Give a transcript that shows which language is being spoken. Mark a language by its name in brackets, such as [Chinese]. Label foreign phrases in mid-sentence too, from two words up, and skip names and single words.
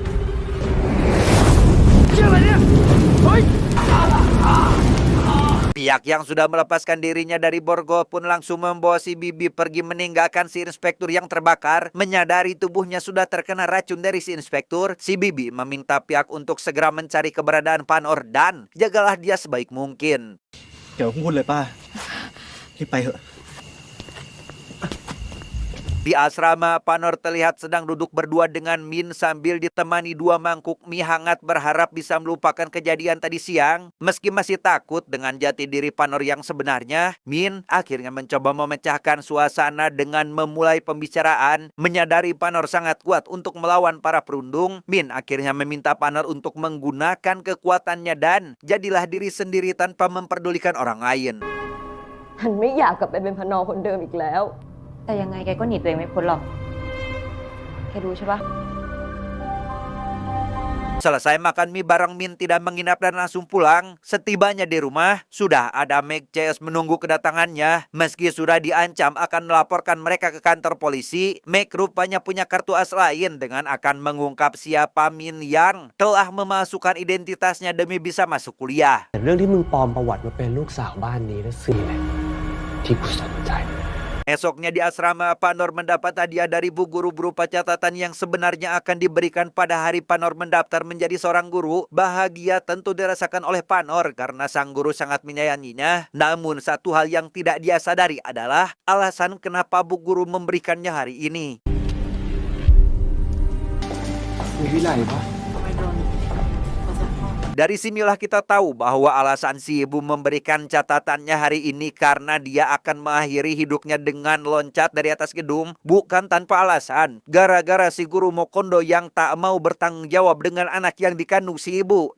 [Indonesian] Pihak yang sudah melepaskan dirinya dari borgol pun langsung membawa si Bibi pergi meninggalkan si inspektur yang terbakar. Menyadari tubuhnya sudah terkena racun dari si inspektur, si Bibi meminta pihak untuk segera mencari keberadaan Panor dan jagalah dia sebaik mungkin. [Thai] เดี๋ยวพูดเลยป้ารีบไปเถอะ [Indonesian] Di asrama, Panor terlihat sedang duduk berdua dengan Min sambil ditemani 2 mangkuk mie hangat, berharap bisa melupakan kejadian tadi siang. Meski masih takut dengan jati diri Panor yang sebenarnya, Min akhirnya mencoba memecahkan suasana dengan memulai pembicaraan. Menyadari Panor sangat kuat untuk melawan para perundung, Min akhirnya meminta Panor untuk menggunakan kekuatannya dan jadilah diri sendiri tanpa memperdulikan orang lain. [Thai] ฉันไม่อยากกลับไปเป็นพนอคนเดิมอีกแล้ว แต่ยังไงแกก็หนีตัวเองไม่พ้นหรอกแกรู้ใช่ปะ [Indonesian] Selesai makan mie bareng, Min tidak menginap dan langsung pulang. Setibanya di rumah, sudah ada Meg CS menunggu kedatangannya. Meski sudah diancam akan melaporkan mereka ke kantor polisi, Meg rupanya punya kartu as lain dengan akan mengungkap siapa Min yang telah memasukkan identitasnya demi bisa masuk kuliah. [Thai] แต่เรื่องที่มึงปลอมประวัติมาเป็นลูกสาวบ้านนี้นั่นสิแหละที่กูสนใจ [Indonesian] Esoknya di asrama, Panor mendapat hadiah dari bu guru berupa catatan yang sebenarnya akan diberikan pada hari Panor mendaftar menjadi seorang guru. Bahagia tentu dirasakan oleh Panor karena sang guru sangat menyayanginya. Namun satu hal yang tidak dia sadari adalah alasan kenapa bu guru memberikannya hari ini. [Thai] มีวิไลปะ [Indonesian] Dari sinilah kita tahu bahwa alasan si ibu memberikan catatannya hari ini karena dia akan mengakhiri hidupnya dengan loncat dari atas gedung. Bukan tanpa alasan. Gara-gara si guru Mokondo yang tak mau bertanggung jawab dengan anak yang dikandung si ibu.